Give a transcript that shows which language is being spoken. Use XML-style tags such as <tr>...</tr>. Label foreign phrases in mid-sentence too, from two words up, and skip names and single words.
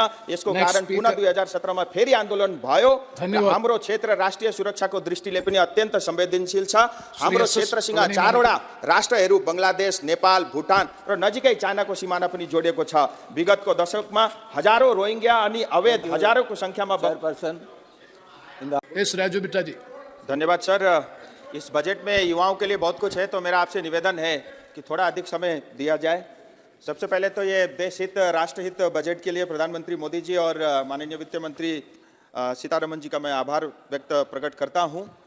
<ne>यसको कारण पुनः 2017 मा फेरि आन्दोलन भयो। हाम्रो क्षेत्र राष्ट्रिय सुरक्षाको दृष्टिले पनि अत्यन्त संवेदनशील छ। हाम्रो क्षेत्रसँग चारवटा राष्ट्रहरू बंगलादेश, नेपाल, भुटान र नजिकै चाइनाको सिमाना पनि जोडिएको छ। विगतको दशकमा हजारौं रोहिंग्या अनि अवैध हजारौंको संख्यामा</ne> <hi>राजू बिट्टा जी। धन्यवाद सर। इस बजट में युवाओं के लिए बहुत कुछ है, तो मेरा आपसे निवेदन है कि थोड़ा अधिक समय दिया जाए। सबसे पहले तो ये देश हित राष्ट्र हित बजट के लिए प्रधानमंत्री मोदी जी और माननीय वित्त मंत्री सीतारमण जी का मैं आभार प्रकट करता हूँ।</hi>